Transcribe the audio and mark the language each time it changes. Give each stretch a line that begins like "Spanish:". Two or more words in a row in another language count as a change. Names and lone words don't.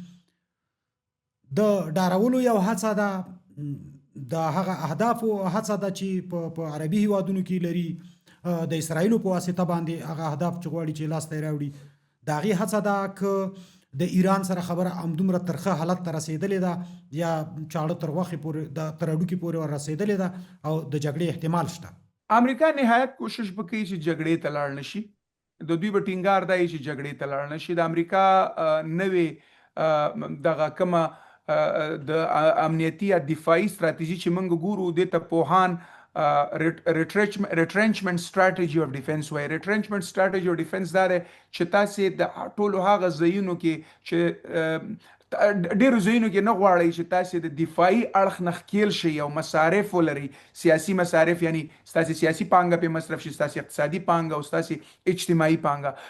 Pashto: د ډارولو یو هڅه ده، د هغه اهدافو هڅه ده چې په عربي هیوادونو کې لري، د اسرائیلو په واسطه باندې هغه اهداف چې غواړي چې لاس ته راوړي، د هغې هڅه ده که د ایران سره خبره همدومره ترخه حالت ته رسېدلې ده یا چاړه تر غوښې پورې تر هډوکي پورې ور رسېدلې ده او د جګړې احتمال شته. امریکا نهایت کوشش وکړي چې جګړې ته لاړ نشي، د دوی به ټینګار دی چې جګړې ته لاړ نشي. د امریکا نوې دغه کومه د امنیتي یا دفاعي ستراتیژي چې موږ ګورو دې ته پوهان
English: retrenchment strategy of defense
Pashto: وایي.
English: retrenchment strategy of defense
Pashto: دا دی چې تاسې د ټولو هغه ځایونو کې چې ډیرو ځایونو کې نه غواړئ چې تاسې د دفاعي اړخ نه ښکیل شئ او مصارف ولرئ، سیاسي مصارف، یعنی ستاسې سیاسي پانګه پې مصرف شي، ستاسې اقتصادي پانګه او ستاسې اجتماعي پانګه.